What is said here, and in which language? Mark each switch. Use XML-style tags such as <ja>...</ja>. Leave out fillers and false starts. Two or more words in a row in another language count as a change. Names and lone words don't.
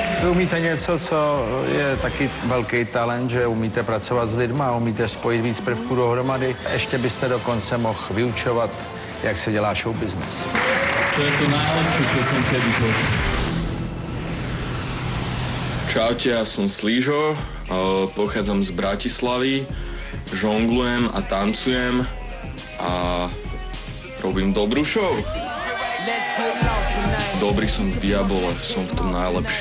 <cs>umíte něco, co je taky velký talent, že umíte pracovat s lidma, umíte spojit víc prvků dohromady. Ještě byste dokonce mohl vyučovat, jak se dělá show business.</cs> <sk>To je to najlepšie, čo som kedy počul. Čaute, ja som Slížo, pochádzam z Bratislavy, žonglujem a tancujem a robím dobrú show. Dobrý som v diabole, som v tom najlepší.</sk>